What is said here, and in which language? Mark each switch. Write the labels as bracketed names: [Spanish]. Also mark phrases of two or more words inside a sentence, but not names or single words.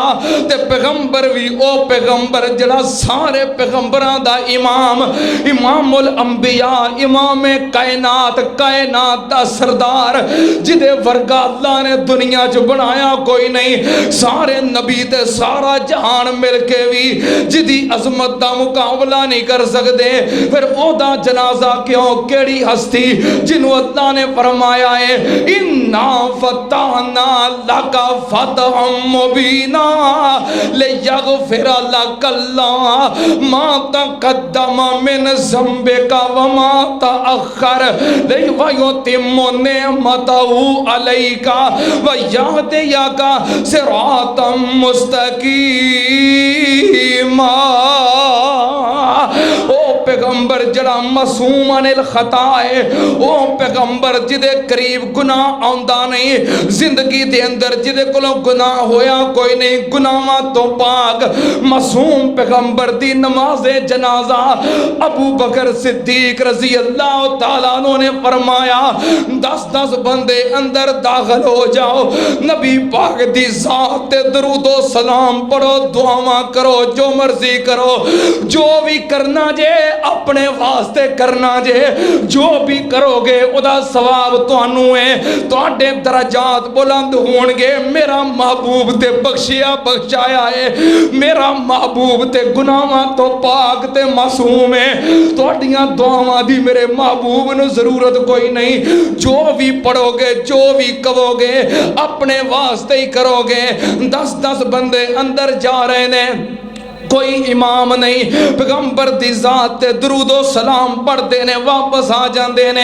[Punjabi] تے پیغمبر بھی او پیغمبر جیہڑا سارے پیغمبراں دا امام، امام الانبیاء، امام کائنات دا سردار، جدے ورگا اللہ نے دنیا چ بنایا کوئی نہیں. سارے نبی تے سارا جہان مل کے بھی جدی عظمت دا مقابلہ نہیں کر سکدے، فیر اودا جنازہ کیوں، کیڑی ہستی جنہوں اللہ نے فرمایا ہے [Arabic] إنا فتحنا لك فتحا مبينا ليغفر لك الله ما تقدم من ذنبك وما تأخر ويتم نعمته عليك ويهديك صراطا مستقيما. [Punjabi] او پیغمبر جیڑا معصوم عن الخطا ہے، او پیغمبر جدے قریب گناہ آندا نہیں، زندگی دے اندر جدے کولوں گناہ ہویا کوئی نہیں، گناہاں تو پاک معصوم پیغمبر دی نمازِ جنازہ ابو بکر صدیق [Arabic] رضي الله تعالى عنه [Punjabi] نے فرمایا 10-10 بندے اندر داخل ہو جاؤ، نبی پاک دی ذات تے درود و سلام پڑھو، دعاواں کرو، جو مرضی کرو، جو بھی کرنا جے اپنے واسطے کرنا جے، جو بھی کرو گے اودا ثواب تہانوں ہے، تہاڈے درجات بلند ہونگے. میرا محبوب تے بخشیا بخشایا ہے، میرا محبوب تے گناہاں تو پاک تے معصوم ہے، تہاڈیاں دعاواں دی میرے محبوب نوں ضرورت کوئی نہیں. [Urdu] جو بھی پڑھو گے، جو بھی کہو گے اپنے واسطے ہی کرو گے. [Punjabi] 10-10 بندے اندر جا رہے نے، کوئی امام نہیں، پیغمبر دی ذات تے درود و سلام پڑھتے نے واپس آ جاتے نے.